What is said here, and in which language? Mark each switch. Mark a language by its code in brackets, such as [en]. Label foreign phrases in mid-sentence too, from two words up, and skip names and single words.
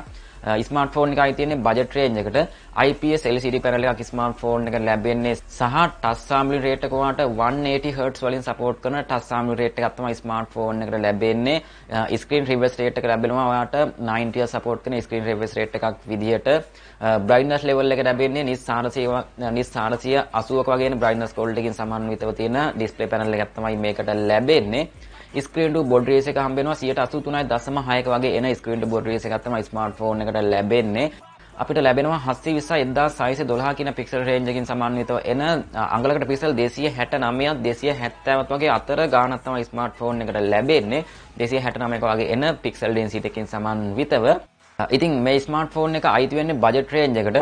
[si] smartphone එකයි තියෙන්නේ [en] budget range [si] එකට. [en] IPS LCD panel [si] එකක් smartphone එකට ලැබෙන්නේ සහ [en] touch sampling rate [si] එක ඔයාලට 180 Hz වලින් support කරන [en] touch sampling rate [si] එකක් තමයි smartphone එකට ලැබෙන්නේ. [en] screen refresh rate [si] එක ලැබෙනවා ඔයාලට 90 support කරන [en] screen refresh rate [si] එකක් විදිහට. [en] brightness level [si] එක ලැබෙන්නේ nis 480ක වගේ [en] brightness quality [si] එකකින් සමන්විතව තියෙන [en] display panel [si] එකක් තමයි මේකට ලැබෙන්නේ. [en] screen to board ratio [si] එක හම්බ වෙනවා 83.6ක වගේ එන [en] screen to board ratio [si] එකක් තමයි smartphone එකට ලැබෙන්නේ. අපිට ලැබෙනවා 720 1612 කියන [en] pixel range [si] එකකින් සමන්විතව එන අඟලකට pixel 269ක් 270ක් වගේ අතර ගාණක් තමයි smartphone එකට ලැබෙන්නේ. 269ක වගේ එන [en] pixel density [si] එකකින් සමන්විතව. ඉතින් මේ smartphone එක අයිති වෙන්නේ [en] budget range [si] එකට.